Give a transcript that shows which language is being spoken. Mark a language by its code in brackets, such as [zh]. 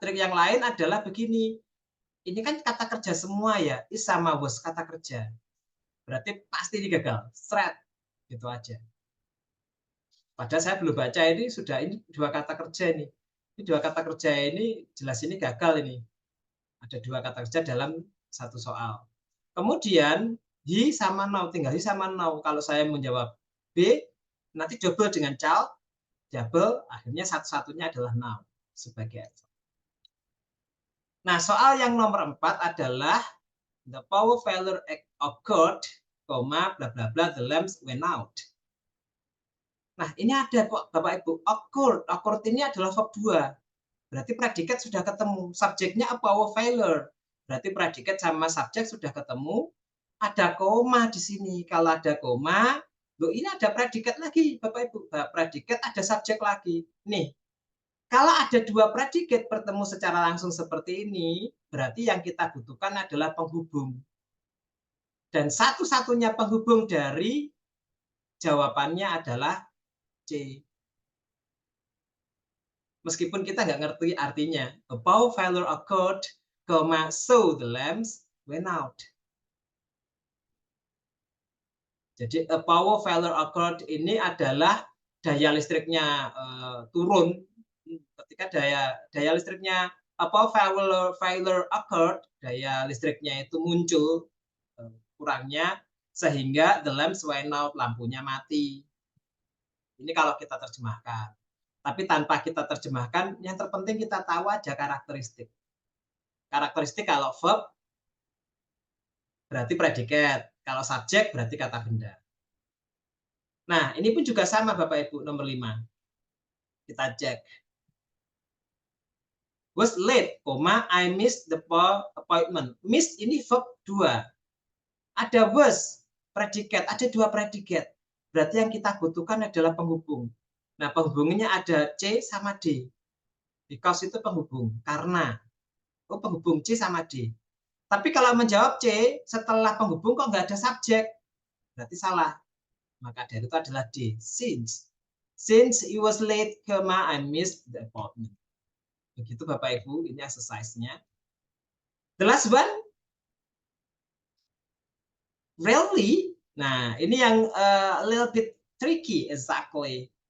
[id] Trik yang lain adalah begini. Ini kan kata kerja semua ya, is sama was kata kerja. Berarti pasti ini gagal, seret, gitu aja. Padahal saya belum baca ini sudah ini 2 kata kerja ini. Ini 2 kata kerja ini jelas ini gagal ini. Ada 2 kata kerja dalam satu soal. Kemudian he sama now, tinggal he sama now. Kalau saya menjawab B, nanti double dengan child, double, akhirnya satu-satunya adalah now sebagai answer. Nah, soal yang nomor 4 adalah [en] the power failure occurred, bla bla bla, the lamps went out. [id] Nah, ini ada kok Bapak Ibu, occurred ini adalah verb 2. Berarti predikat sudah ketemu, subjeknya a power failure. Berarti predikat sama subjek sudah ketemu, ada koma di sini. Kalau ada koma, loh ini ada predikat lagi Bapak Ibu. Predikat ada subjek lagi. Nih, kalau ada 2 predikat bertemu secara langsung seperti ini, berarti yang kita butuhkan adalah penghubung. Dan satu-satunya penghubung dari jawabannya adalah C. Meskipun kita nggak ngerti artinya. [en] A power failure occurred, so the lamps went out. [id] Jadi [en] a power failure occurred [id] ini adalah daya listriknya turun. Ketika daya listriknya [en] a power failure occurred, [id] daya listriknya itu muncul kurangnya sehingga [en] the lamps went out, [id] lampunya mati. Ini kalau kita terjemahkan. Tapi tanpa kita terjemahkan, yang terpenting kita tahu aja karakteristik. Karakteristik kalau verb berarti predikat, kalau subjek berarti kata benda. Nah, ini pun juga sama Bapak Ibu, nomor 5. Kita cek. [en] Was late, I missed the appointment. [id] Miss ini verb 2. Ada was, predikat, ada 2 predikat. Berarti yang kita butuhkan adalah penghubung. Nah, penghubungnya ada C sama D. Because itu penghubung, karena. Oh, penghubung C sama D. Tapi kalau menjawab C, setelah penghubung kok nggak ada subjek. Berarti salah. Maka dari itu adalah D. [en] Since it was late, I missed the appointment. [id] Begitu Bapak Ibu, ini exercise-nya. [en] The last one. Really? [id] Nah, ini yang [en] a little bit tricky, exactly.